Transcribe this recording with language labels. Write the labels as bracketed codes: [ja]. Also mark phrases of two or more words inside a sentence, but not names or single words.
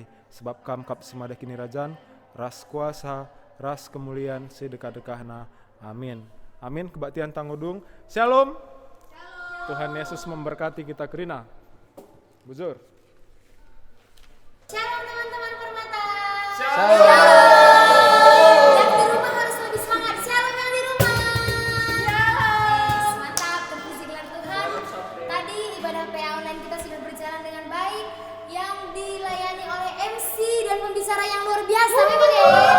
[btx] Sebab kam kap semada kini rajan, ras kuasa, ras kemuliaan sedekah-dekahna. Amin. Amin. Kebaktian tanggudung. Shalom. [id] Tuhan Yesus memberkati kita kerina. [btx] Bujur. [id] Shalom teman-teman Permata. Shalom. Yang di rumah harus lebih semangat. Shalom yang di rumah. Shalom. Mantap, terpuji gelar Tuhan. Tadi ibadah PA online kita sudah berjalan dengan baik, yang dilayani oleh MC dan pembicara yang luar biasa. Memang ya.